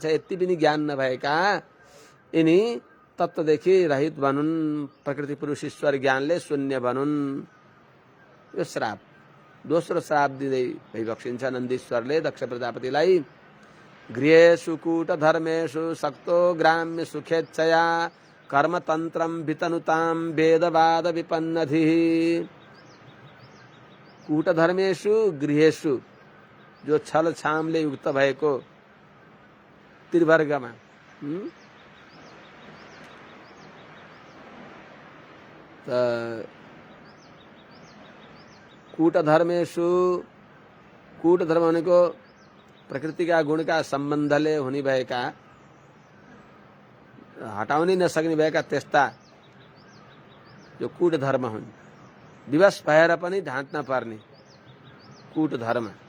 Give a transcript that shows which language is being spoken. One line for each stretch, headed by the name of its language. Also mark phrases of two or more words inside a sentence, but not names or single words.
Nepali: यति पनि ज्ञान नभएका यिनी तत्त्वदेखि रहित बनुन्, प्रकृति पुरुष ईश्वर ज्ञानले शून्य बनुन्। यो श्राप दोस्रो श्राप दिँदै भइबक्सिन्छ नन्दीश्वरले दक्ष प्रजापतिलाई।
Sanskrit: गृहेषु कूटधर्मेषु सक्तो ग्राम्य सुखेच्छया कर्मतन्त्रं वितनुतां वेदवाद विपन्नधिः। कूटधर्मेषु गृहेषु
Nepali: जो छल छामले युक्त भएको त्रिवर्गमा कूटधर्मेषु, कूटधर्म भनेको प्रकृतिका गुणका सम्बन्धले हुने भएका, हटाउनै नसक्ने भएका त्यस्ता जो कूटधर्म हुन्, विवश भएर पनि ढाँट्न पर्ने कूटधर्म,